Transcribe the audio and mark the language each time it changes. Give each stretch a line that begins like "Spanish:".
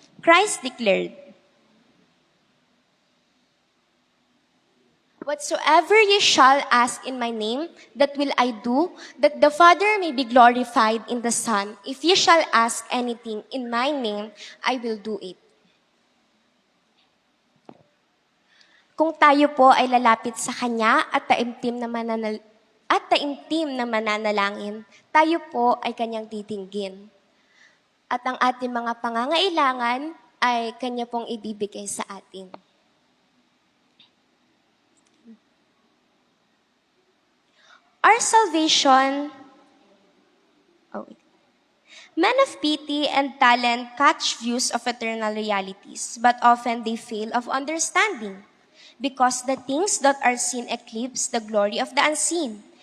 English: Christ declared, "Whatsoever ye shall ask in my name, that will I do, that the Father may be glorified in the Son. If ye shall ask anything in my name, I will do it."
Filipino: Kung tayo po ay lalapit sa Kanya at taimtim na mananalangin, tayo po ay Kanyang titinggin. At ang ating mga pangangailangan ay Kanya pong ibibigay sa atin.
English: Our salvation, men of pity and talent catch views of eternal realities, but often they fail of understanding, because the things that are seen eclipse the glory of the unseen.